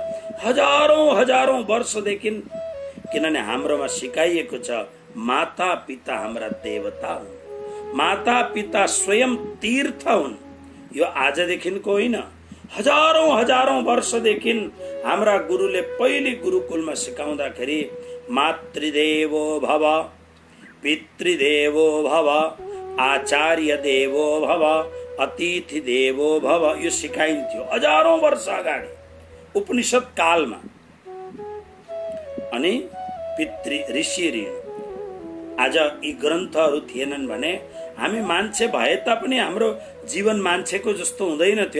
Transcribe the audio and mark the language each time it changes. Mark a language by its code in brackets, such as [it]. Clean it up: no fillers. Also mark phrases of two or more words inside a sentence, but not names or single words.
[ne] हजारौं वर्षदेखि, किनभने हाम्रोमा सिकाइएको छ माता पिता हाम्रा देवता हुन्, माता पिता स्वयं तीर्थ हुन्। यो आजदेखिको होइन, हजारौं वर्षदेखि हाम्रा गुरुले पहिले गुरुकुलमा सिकाउँदाखेरि [sa] मातृदेवो भव, पितृदेवो भव, आचार्य देवो भव, अतिथि देवो भव, [ne] यो सिकाइन्थ्यो हजारौं वर्ष अगाडि उपनिषद कालमा। अनि पितृ ऋषि ऋण। आज यी ग्रन्थहरू थिएनन् भने हामी मान्छे भए तापनि हाम्रो जीवन मान्छेको जस्तो हुँदैन थियो।